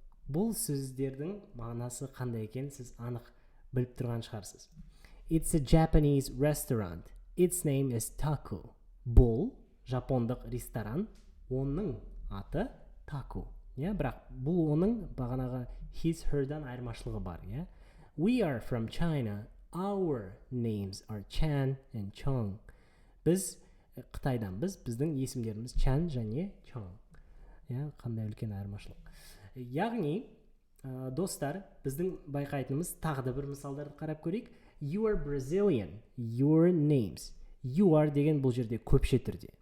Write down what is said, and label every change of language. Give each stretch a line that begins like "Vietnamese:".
Kazakh: Бұл сөздердің мағынасы қандай екен, сіз анық біліп тұрған шығарсыз.
English: It's a Japanese restaurant. Its name is Taco.
Kazakh: Бұл жапондық ресторан, оның аты Taco. Бірақ бұл оның бағанағы his, her-дан айырмашылығы бар.
English: We are from China. Our names are Chan and Chong.
Kazakh: Біз Қытайданбыз, біздің есімдеріміз Чан және Чон. Қандай үлкен айырмашылық. Яғни, достар, біздің байқайтынымыз тағы да бір мысалдарды қарап көрейік.
English: You are Brazilian. Your names.
Kazakh: You are деген бұл жерде көпше түрде.